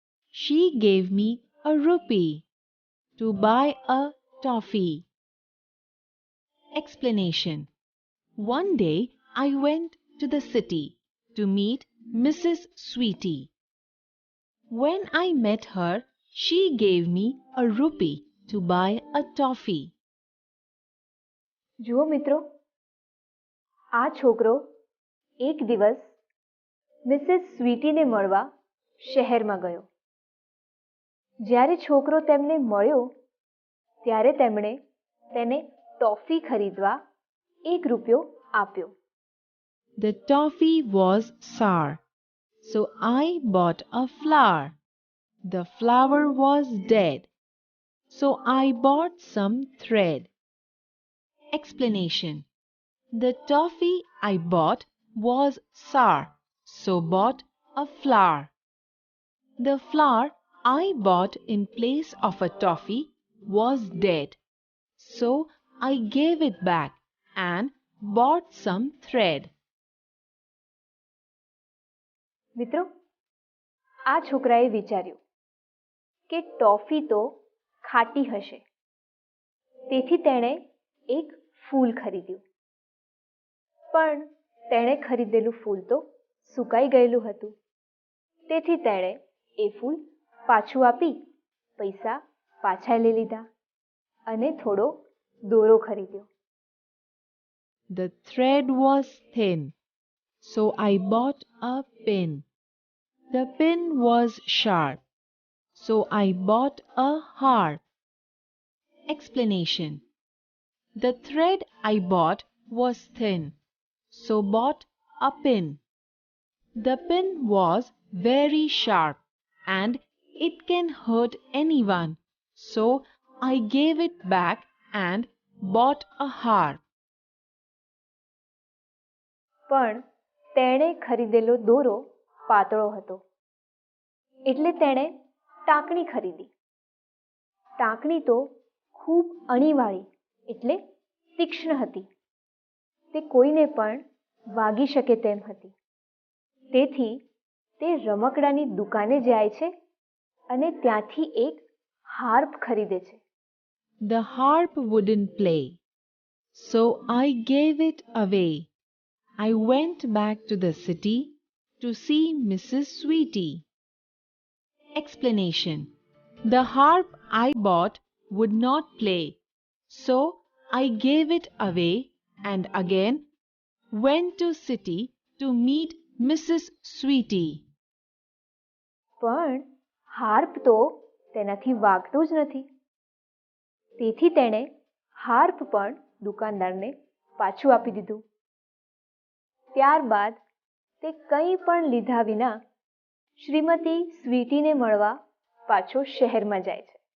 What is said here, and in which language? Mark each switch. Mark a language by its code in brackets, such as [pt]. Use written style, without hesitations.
[en] she gave me a rupee to buy a toffee. Explanation. One day I went to the city to meet Mrs. Sweetie. When I met her, she gave me a rupee to buy a toffee. [gu] જુઓ મિત્રો, આ છોકરો એક દિવસ Mrs સ્વીટીને મળવા શહેરમાં ગયો. જ્યારે છોકરો તેમને મળ્યો ત્યારે તેમણે તેને ટોફી ખરીદવા 1 રૂપિયો આપ્યો. [en] The toffee was sour, so I bought a flower. The flower was dead, so I bought some thread. Explanation. The toffee I bought was sour, so bought a flower. The flower I bought in place of a toffee was dead, so I gave it back and bought some thread. [gu] મિત્રો, આ છોકરાએ વિચાર્યું કે toffee તો ખાટી હશે, તેથી તેણે એક ફૂલ ખરીદ્યું. પણ તેણે ખરીદેલું ફૂલ તો સુકાઈ ગયેલું હતું, તેથી તેણે એ ફૂલ પાછું આપી પૈસા પાછા લઈ લીધા અને થોડો દોરો ખરીદ્યો. [en] The thread was thin, so I bought a pin. The pin was sharp, so I bought a harp. Explanation. The thread I bought was thin, so bought a pin. The pin was very sharp and it can hurt anyone, so I gave it back and bought a harp. [gu] પણ તેણે ખરીદેલો દોરો પાતળો હતો, એટલે તેણે ટાંકણી ખરીદી. ટાંકણી તો ખૂબ અણીવાળી એટલે તીક્ષ્ણ હતી. તે કોઈને પણ વાગી શકે તેમ હતી. તેથી તે રમકડાની દુકાને જાય છે અને ત્યાંથી એક હાર્પ ખરીદે છે. [en] The harp wouldn't play, so I gave it away. I went back to the city to see Mrs. Sweetie. Explanation. The harp I bought would not play, so I gave it away and again went to city to meet Mrs. Sweetie. [gu] પણ harp તો તેનાથી વાગતું જ નથી, તેથી તેણે harp પણ દુકાનદારને પાછું આપી દીધું. ત્યારબાદ તે કંઈ પણ લીધા વિના શ્રીમતી સ્વીટીને મળવા પાછો શહેરમાં જાય છે.